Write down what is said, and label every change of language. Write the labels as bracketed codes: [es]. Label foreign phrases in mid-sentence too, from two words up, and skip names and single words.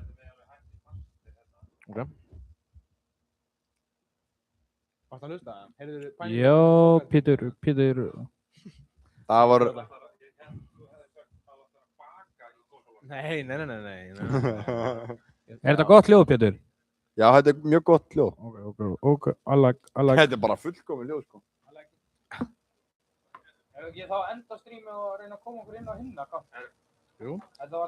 [is] Ok. Varstu að hlusta? Heyrðu þið Já, Pétur. Það var... Nei. Er þetta gott hljóð, Pétur? Já, þetta er mjög gott hljóð. [en] Ok, I like. [is] Þetta er bara fullkomið hljóð, sko. Ef ekki þá enda strímið og reyna að koma okkur inn á hinna, hvað? Jú. Þetta var